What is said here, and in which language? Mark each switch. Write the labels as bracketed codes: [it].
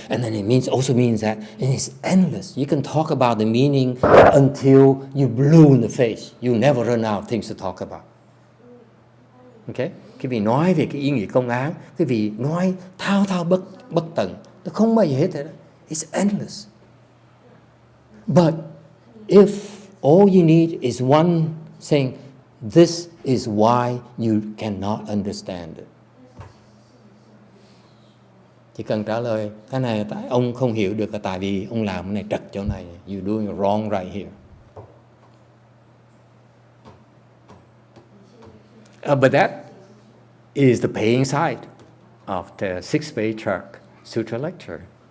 [en] And then it also means that. And it's endless. You can talk about the meaning until you blue in the face. You never run out of things to talk about. Okay? [vi] Cái vị nói về cái ý nghĩa công án, cái vị nói thao bất tận, nó không bao giờ hết rồi đó. [en] It's endless. But if all you need is one saying, this is why you cannot understand it. [vi] Chỉ cần trả lời, cái này tại ông không hiểu được là tại vì ông làm cái này trật chỗ này. [en] You're doing it wrong right here. But that is the paying side of the sixth Patriarch Sutra lecture.